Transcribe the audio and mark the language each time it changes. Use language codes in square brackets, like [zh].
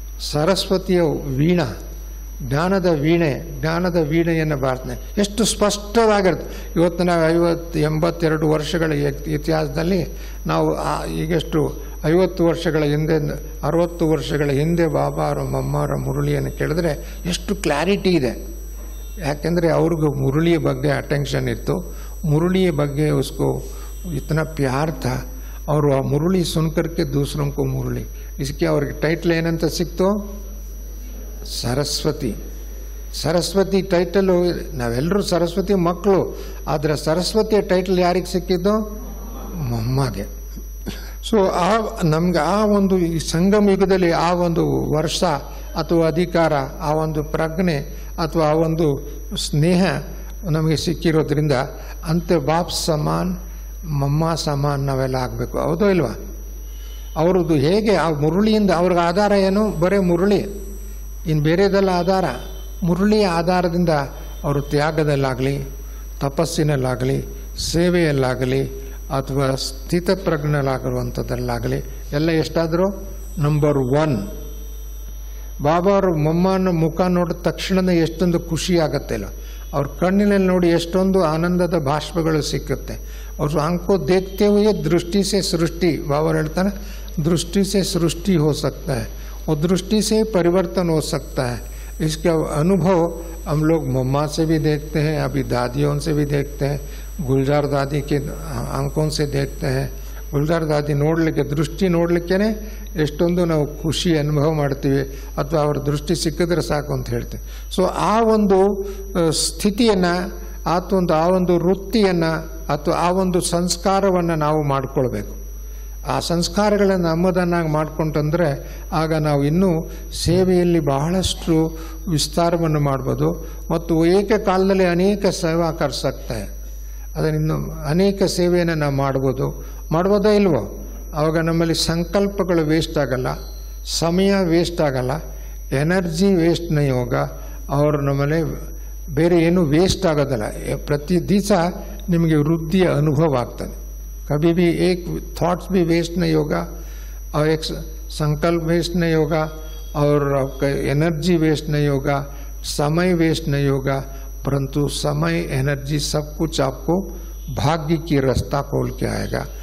[kn] ಸರಸ್ವತಿಯ ವೀಣಾ, ಜ್ಞಾನದ ವೀಣೆಯನ್ನು ಬಾರ್ತಾನೆ, ಎಷ್ಟು ಸ್ಪಷ್ಟವಾಗಿರುತ್ತೆ। ಇವತ್ತು ನಾವು 50-82 ವರ್ಷಗಳ ಇತಿಹಾಸದಲ್ಲಿ ನಾವು ಈಗೆಷ್ಟು 50 ವರ್ಷಗಳ ಹಿಂದೆ, 60 ವರ್ಷಗಳ ಹಿಂದೆ ಬಾಬಾ ಅವರ ಮಮ್ಮವರ ಮುರಳಿಯನ್ನು ಕೇಳಿದ್ರೆ ಎಷ್ಟು ಕ್ಲಾರಿಟಿ ಇದೆ। ಯಾಕೆಂದರೆ ಅವ್ರಿಗೂ ಮುರಳಿಯ ಬಗ್ಗೆ ಅಟೆನ್ಷನ್ ಇತ್ತು, ಮುरली ಬಗ್ಗೆ [hi] उसको इतना प्यार था, और वह मुरली सुन करके दूसरों को मुरली, इसके और टाइटल [kn] ಏನಂತ ಸಿಕ್ತು? ಸರಸ್ವತಿ। ಸರಸ್ವತಿ ಟೈಟಲ್, ನಾವೆಲ್ಲರೂ ಸರಸ್ವತಿ ಮಕ್ಕಳು, ಆದರೆ ಸರಸ್ವತಿಯ ಟೈಟಲ್ ಯಾರಿಗೆ ಸಿಕ್ಕಿದ್ದು? ಮಮ್ಮಗೆ। ಸೊ ನಮ್ಗೆ ಆ ಒಂದು ಈ ಸಂಗಮ ಯುಗದಲ್ಲಿ ಆ ಒಂದು ವರ್ಷ ಅಥವಾ ಅಧಿಕಾರ, ಆ ಒಂದು ಪ್ರಜ್ಞೆ ಅಥವಾ ಆ ಒಂದು ಸ್ನೇಹ ನಮಗೆ ಸಿಕ್ಕಿರೋದ್ರಿಂದ ಅಂತೆ ಬಾಪ್ ಸಮಾನ್ ಮಮ್ಮ ಸಮಾನ್ ನಾವೆಲ್ಲ ಆಗಬೇಕು, ಹೌದೋ ಇಲ್ವಾ? ಅವ್ರದ್ದು ಹೇಗೆ ಆ ಮುರಳಿಯಿಂದ ಅವ್ರಿಗೆ ಆಧಾರ ಏನು? ಬರೀ ಮುರಳಿ, ಇನ್ನು ಬೇರೆದೆಲ್ಲ ಆಧಾರ ಮುರಳಿಯ ಆಧಾರದಿಂದ ಅವರು ತ್ಯಾಗದಲ್ಲಾಗಲಿ, ತಪಸ್ಸಿನಲ್ಲಾಗಲಿ, ಸೇವೆಯಲ್ಲಾಗಲಿ ಅಥವಾ ಸ್ಥಿತಪ್ರಜ್ಞಲಾಗಿರುವಂಥದ್ದಲ್ಲಾಗಲಿ ಎಲ್ಲ ಎಷ್ಟಾದರೂ ನಂಬರ್ 1। ಬಾಬಾ ಅವ್ರ ಮೊಮ್ಮನ ಮುಖ ನೋಡಿದ ತಕ್ಷಣನೇ ಎಷ್ಟೊಂದು ಖುಷಿ ಆಗತ್ತೆ ಅಲ್ಲ, ಅವ್ರ ಕಣ್ಣಿನಲ್ಲಿ ನೋಡಿ ಎಷ್ಟೊಂದು ಆನಂದದ ಭಾಷ್ಪಗಳು ಸಿಕ್ಕುತ್ತೆ. [hi] और आंख देखते हुए दृष्टि से सृष्टि, बाबा कहता है दृष्टि से सृष्टि हो सकता है और दृष्टि से परिवर्तन हो सकता है. इसका अनुभव हम लोग मम्मा से भी देखते हैं, अभी दादियों से भी देखते हैं, गुलजार दादी के आंखों से देखते हैं. [kn] ಗುಲ್ಜಾರ್ ದಾದಿ ನೋಡಲಿಕ್ಕೆ ದೃಷ್ಟಿ ನೋಡಲಿಕ್ಕೇ ಎಷ್ಟೊಂದು ನಾವು ಖುಷಿ ಅನುಭವ ಮಾಡ್ತೀವಿ, ಅಥವಾ ಅವ್ರ ದೃಷ್ಟಿ ಸಿಕ್ಕಿದ್ರೆ ಸಾಕು ಅಂತ ಹೇಳ್ತೀವಿ. ಸೊ ಆ ಒಂದು ಸ್ಥಿತಿಯನ್ನು ಆ ಒಂದು ವೃತ್ತಿಯನ್ನು ಅಥವಾ ಆ ಒಂದು ಸಂಸ್ಕಾರವನ್ನು ನಾವು ಮಾಡಿಕೊಳ್ಬೇಕು. ಆ ಸಂಸ್ಕಾರಗಳನ್ನು ನಮ್ಮದನ್ನಾಗಿ ಮಾಡಿಕೊಂಡ್ರೆ ಆಗ ನಾವು ಇನ್ನೂ ಸೇವೆಯಲ್ಲಿ ಬಹಳಷ್ಟು ವಿಸ್ತಾರವನ್ನು ಮಾಡ್ಬೋದು ಮತ್ತು ಏಕಕಾಲದಲ್ಲಿ ಅನೇಕ ಸೇವಾ ಕರ್ಸಕ್ತೆ ಅದನ್ನು ಅನೇಕ ಸೇವೆಯನ್ನು ನಾವು ಮಾಡ್ಬೋದೋ ಇಲ್ವೋ. ಆವಾಗ ನಮ್ಮಲ್ಲಿ ಸಂಕಲ್ಪಗಳು ವೇಸ್ಟ್ ಆಗಲ್ಲ, ಸಮಯ ವೇಸ್ಟ್ ಆಗಲ್ಲ, ಎನರ್ಜಿ ವೇಸ್ಟ್ [hi] नहीं होगा और [kn] ನಮ್ಮಲ್ಲಿ ಬೇರೆ ಏನು ವೇಸ್ಟ್ ಆಗೋದಿಲ್ಲ. ಪ್ರತಿ ದಿವಸ ನಿಮಗೆ ವೃದ್ಧಿಯ ಅನುಭವ ಆಗ್ತದೆ. [hi] कभी भी एक थॉट्स भी वेस्ट नहीं होगा और एक संकल्प वेस्ट नहीं होगा और आपका एनर्जी वेस्ट नहीं होगा, समय वेस्ट नहीं होगा, परंतु समय एनर्जी सब कुछ आपको भाग्य की रास्ता खोल के आएगा.